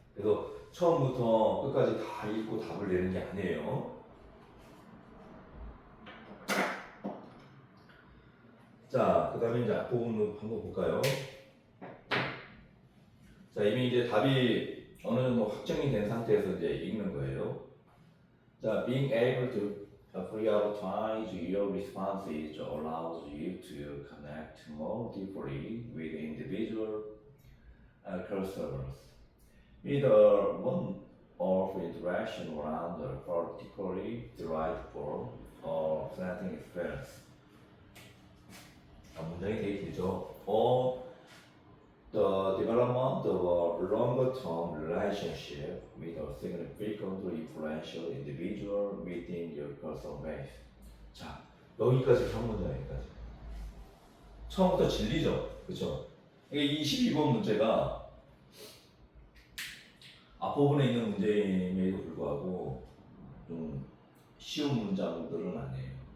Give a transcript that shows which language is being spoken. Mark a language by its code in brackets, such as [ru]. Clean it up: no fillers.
[ko] 그래서 처음부터 끝까지 다 읽고 답을 내는 게 아니에요. 자, 그 다음에 이제 앞부분을 한번 볼까요? 자, 이미 이제 답이 어느 정도 확정이 된 상태에서 이제 읽는 거예요. [en] 자, being able to prioritize your responses allows you to connect more deeply with individual customers. With one of interaction around a particularly delightful or exciting experience. [ko] 문장이 되게 길죠. [en] The development of a longer-term relationship with a significantly influential individual within your customer base. [ko] 자, 여기까지 한 문장 여기까지. 처음부터 진리죠, 그렇죠? 이게 22번 문제가 앞부분에 있는 문제임에도 불구하고 좀 쉬운 문장들은 아니에요.